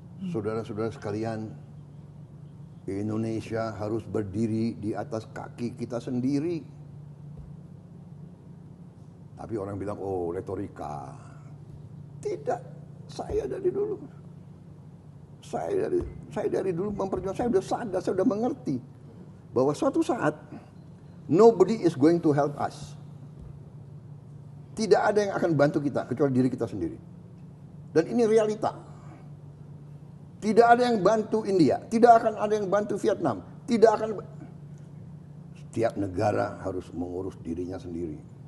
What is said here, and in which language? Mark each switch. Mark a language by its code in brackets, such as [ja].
[id] Saudara-saudara sekalian, Indonesia harus berdiri di atas kaki kita sendiri. Tapi orang bilang, retorika. Tidak, saya dari dulu. Saya dari dulu memperjuangkan, saya sudah sadar, saya sudah mengerti. Bahwa suatu saat, [en] nobody is going to help us. [id] Tidak ada yang akan bantu kita, kecuali diri kita sendiri. Dan ini realita. Tidak ada yang bantu India, tidak akan ada yang bantu Vietnam, tidak akan. Setiap negara harus mengurus dirinya sendiri.